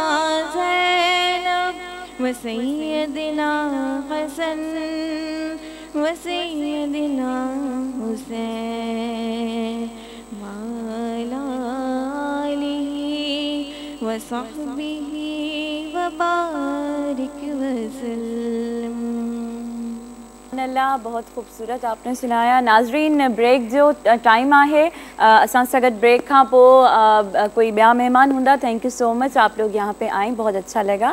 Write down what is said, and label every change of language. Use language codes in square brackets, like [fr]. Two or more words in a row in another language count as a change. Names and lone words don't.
[ar] زينب و سيدنا حسن و سيدنا حسين و على آله و صحبه و بارك وسلم. अल्लाह, [ur] بہت خوبصورت آپنے سنایا. [sd] नाज़रीन, ब्रेक जो टाइम है असां सां गॾु ब्रेक खां पोइ कोई ॿिया मेहमान हूंदा। [en] thank you so much, [ur] آپ لوگ یہاں پے آئے، بہت اچھا لگا.